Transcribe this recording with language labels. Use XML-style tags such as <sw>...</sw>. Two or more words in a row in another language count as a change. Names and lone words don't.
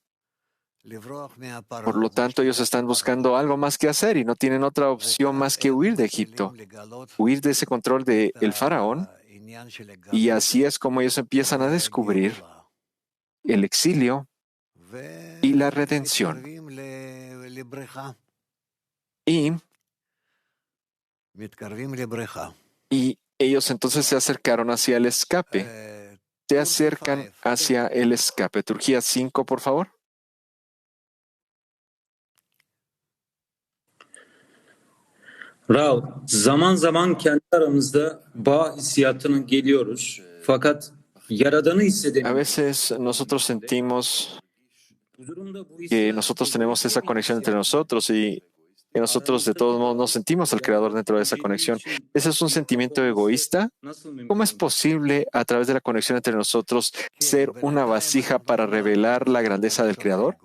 <es>Por lo tanto, ellos están buscando algo más que hacer y no tienen otra opción más que huir de Egipto, huir de ese control del faraón, y así es como ellos empiezan a descubrir el exilio y la redención. Y ellos entonces se acercaron hacia el escape. Se acercan hacia el escape. Turquía 5, por favor.</es> <tr>Rav, zaman zaman kendi aramızda bağ hissiyatına geliyoruz. Fakat Yaradan'ı hissedemiyoruz.</tr> <es>A veces nosotros sentimos que nosotros tenemos esa conexión entre nosotros y que nosotros de todos modos no sentimos al Creador dentro de esa conexión. ¿Ese es un sentimiento egoísta? ¿Cómo es posible a través de la conexión entre nosotros ser una vasija para revelar la grandeza del Creador?</es>